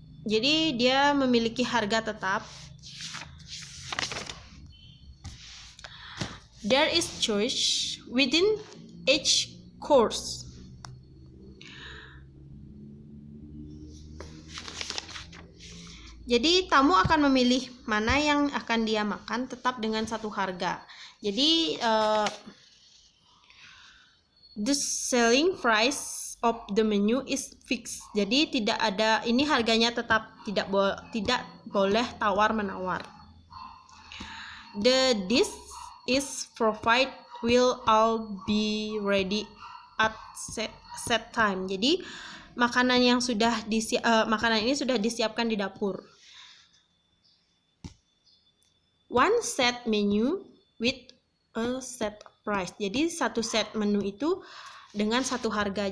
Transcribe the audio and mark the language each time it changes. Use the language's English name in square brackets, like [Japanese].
[Indonesian] Jadi dia memiliki harga tetap. [English] There is choice within each course. [Indonesian] Jadi tamu akan memilih mana yang akan dia makan tetap dengan satu harga. Jadi [English] the selling price of the menu is fixed. [Indonesian] Jadi tidak ada, ini harganya tetap, tidak boleh tawar menawar. [English] The dish is provided will all be ready at set time. [Indonesian] Jadi makanan yang sudah makanan ini sudah disiapkan di dapur. [English] One set menu with a set price. [Indonesian] Jadi satu set menu itu dengan satu harga.